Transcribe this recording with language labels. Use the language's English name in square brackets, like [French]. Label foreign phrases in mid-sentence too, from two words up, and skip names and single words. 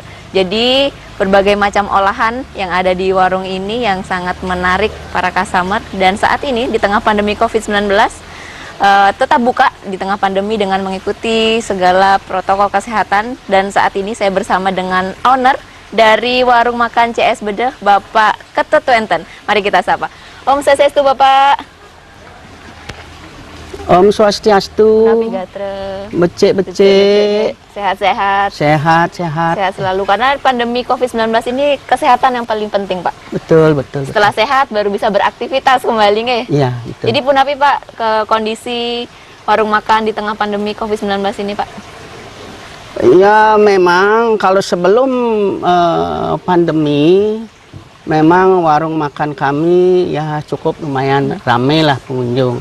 [Indonesian] Jadi berbagai macam olahan yang ada di warung ini yang sangat menarik para customer, dan saat ini di tengah pandemi COVID-19 tetap buka di tengah pandemi dengan mengikuti segala protokol kesehatan. Dan saat ini saya bersama dengan owner dari warung makan CS Bede, Bapak Ketut Wenten. Mari kita sapa. [Balinese] Om Swastiastu [Indonesian] Bapak. [Balinese] Om Swastiastu. Becek-becek. [Indonesian] Sehat-sehat. Sehat-sehat. Sehat selalu, karena pandemi COVID-19 ini kesehatan yang paling penting, Pak. Betul. Setelah sehat baru bisa beraktivitas kembali, nggih? Iya, betul. Jadi pun apa, Pak, ke kondisi warung makan di tengah pandemi COVID-19 ini, Pak? Ya, memang kalau sebelum pandemi, memang warung makan kami ya cukup lumayan ramai lah pengunjung.